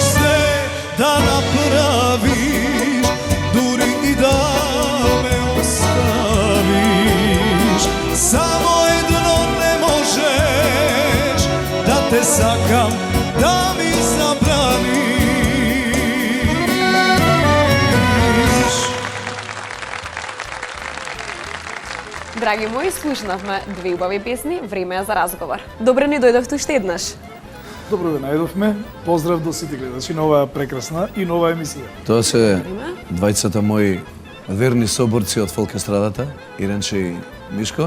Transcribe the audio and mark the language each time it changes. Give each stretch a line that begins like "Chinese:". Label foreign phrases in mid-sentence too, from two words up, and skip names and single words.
Macedonian: Све да направиш, дури и да ме оставиш. Само едно не можеш, да те сакам, да ми забраниш. Драги мои, слушнавме две убави песни, време е за разговор. Добре ни дојдовте уште еднаш. Добро да најдовме. Поздрав до сите гледачи на оваа прекрасна и нова емисија. Тоа се двајцата мои верни соборци од фолк естрадата, Иренче и Мишко.